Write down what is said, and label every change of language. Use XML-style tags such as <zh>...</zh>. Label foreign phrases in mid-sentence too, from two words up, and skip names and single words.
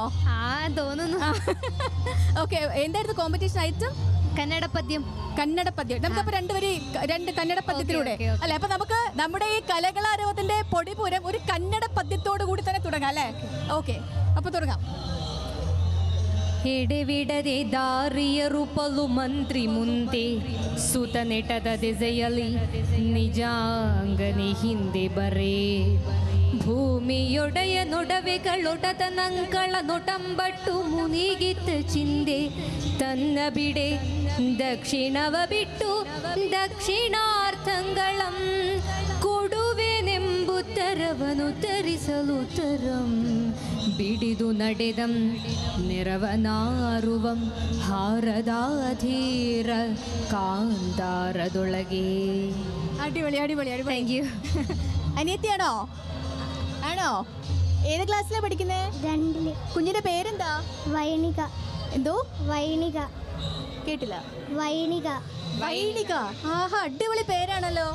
<ml>തോന്നുന്നു. ഓക്കെ, എന്തായിരുന്നു</ml> <en>competition item?</en> <ml>കന്നഡ പദ്യം. നമുക്കപ്പോ രണ്ട് കന്നഡ പദ്യത്തിലൂടെ അല്ലെ? അപ്പൊ നമുക്ക് നമ്മുടെ ഈ കലകളാരവത്തിന്റെ പൊടിപൂരം ഒരു കന്നഡ പദ്യത്തോടു കൂടി തന്നെ തുടങ്ങാം അല്ലേ? ഓക്കെ, അപ്പൊ തുടങ്ങാം.</ml> <kn>ಎಡೆವಿಡದೆ ದಾರಿಯರು ಪಲು ಮಂತ್ರಿ ಮುಂದೆ ಸುತ ನೆಟದ ದೆಸೆಯಲಿ ನಿಜಾಂಗನೆ ಹಿಂದೆ ಬರೇ ಭೂಮಿಯೊಡೆಯ ನೊಡವೆಗಳೊಡದ ನಂಗಳ ನೊಟಂಬಟ್ಟು ಮುನಿಗಿತ್ತ ಚಿಂದೆ ತನ್ನ ಬಿಡೆ ದಕ್ಷಿಣವ ಬಿಟ್ಟು ದಕ್ಷಿಣಾರ್ಥಂಗಳಂ ಕೊಡುವೆನೆಂಬುತ್ತರವನು ತರಿಸಲು ತರಂ ಬಿಡಿದು ನಡೆದಂ ನೆರವನಾರುವಂ ಹಾರದಾಧೀರ ಕಾಂತಾರದೊಳಗೆ.</kn> <ml>അടിപൊളി.</ml> <en>thank you.</en> <ml>അനിയത്തിയാണോ? ആണോ? ഏത് ക്ലാസ്സിലാണ് പഠിക്കുന്നത്? 2ല്. കുഞ്ഞിന്റെ പേരെന്താ? വൈണിക. എന്തോ? വൈണിക. കേട്ടില്ല. വൈണിക. ആഹാ, അടിപൊളി പേരാണല്ലോ.</ml>